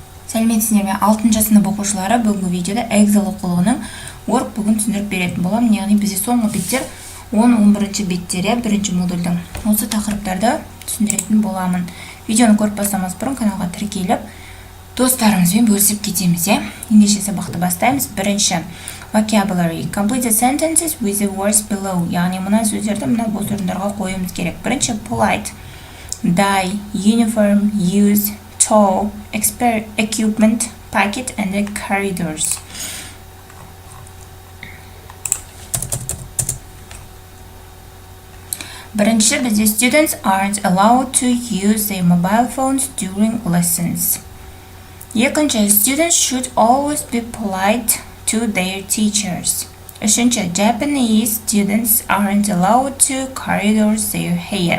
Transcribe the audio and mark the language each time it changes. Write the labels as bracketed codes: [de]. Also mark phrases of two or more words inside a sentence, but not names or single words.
[kk] Сәлеметсіздер ме? 6 сынып оқушылары бүгінгі видеода Эксел оқулығының Workbook'ын түсіндіріп беретін боламын. Яғни бізде соңғы беттер 10-11 беттері бірінші модульдің осы тақырыптарды түсіндіретін боламын. Видеоны көріп бастамас бұрын каналға тіркеліп, достарымызбен бөлісіп кетеміз. Ендеше сабақты бастаймыз. Бірінші vocabulary. [en] Complete the sentences with the words below. [kk] Яғни мына сөздерді мына бос орындарға қоюымыз керек. [en] Бірінші polite, die, uniform, use, tow, equipment, packet, and the corridors. [kk] Бірінші бізде [en] students aren't allowed to use their mobile phones during lessons. Екінші, students should always be polite to their teachers. Үшінші, Japanese students aren't allowed to corridors their hair.